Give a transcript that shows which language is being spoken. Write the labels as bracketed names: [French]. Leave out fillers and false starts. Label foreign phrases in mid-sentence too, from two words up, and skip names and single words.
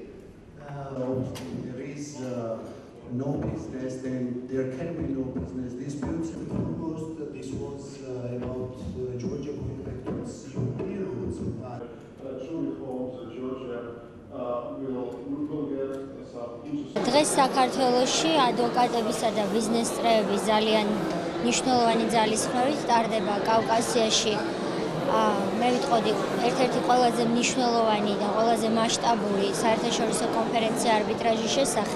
[English] There is no business, then there can be no business. This beautiful post, this was about Georgia going back to its European roots. True reforms, Georgia will get some interesting. [Georgian] დღეს საქართველოში ადვოკატებისა და ბიზნეს წრეების ძალიან მნიშვნელოვანი ძალისხმევით ტარდება კავკასიაში. მე ვიტყოდი ერთ-ერთი ყველაზე მნიშვნელოვანი და ყველაზე მასშტაბური საერთაშორისო კონფერენცია არბიტრაჟის შესახებ.